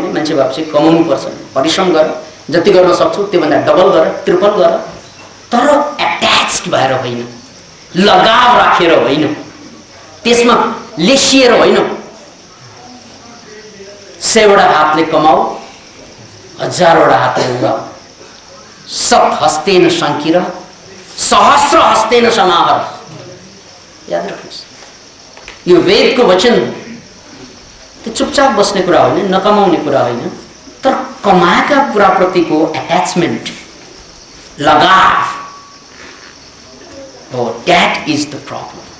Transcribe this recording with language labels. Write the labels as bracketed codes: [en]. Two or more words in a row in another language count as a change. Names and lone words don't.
[ne] मान्छे भएपछि कमाउनु पर्छ, परिश्रम गर, जति गर्न सक्छौ त्योभन्दा डबल गर, ट्रिपल गर, तर एट्याच्ड भएर होइन, लगाव राखेर होइन, त्यसमा लेसिएर होइन। 100वटा हातले कमाऊ, 1000वटा हातले उडाऊ। [sa] सत हस्तेन शङ्किर, सहस्र हस्तेन समाहर। [ne] याद राख्नुहोस्, यो वेदको वचन त्यो चुपचाप बस्ने कुरा होइन, नकमाउने कुरा होइन, तर कमाएका कुराप्रतिको एट्याचमेन्ट, लगाव हो, [en] that is the problem.